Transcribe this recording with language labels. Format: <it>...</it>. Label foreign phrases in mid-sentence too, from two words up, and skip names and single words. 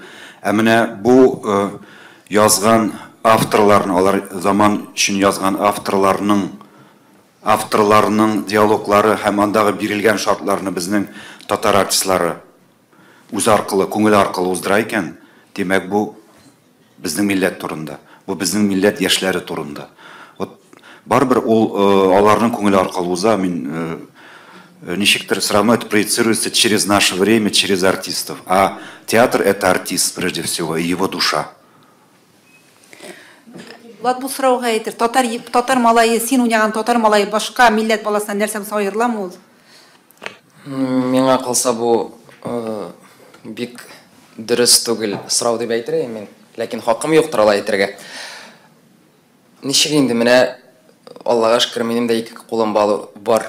<tt>Ә менә бу язган авторларның, алар заман өчен язган авторларның диалоглары һәм андагы бирелгән шартларны безнең татар артистлары үз аркылы, күңел аркылы уздыра икән, демәк бу безнең милләт турында, бу безнең милләт яшьләре турында.</tt> <ru>Вот</ru> <tt>барбер аларның күңеле аркылы уза, мин ничектер</tt> <ru>все равно это проецируется через наше время, через артистов. А театр это артист прежде всего и его душа.</ru> <tt>Булат бу сорауга әйтер, татар малайы, син уйнаган татар малайы башка милләт баласынан нәрсә аерыламы ул? Миңа калса бу бик дөрес түгел сорау дип әйтер мен. Ләкин хакым юктыр алай әйтергә. Ничек инде менә Аллага шөкер, минем дә ике кулым бар.</tt>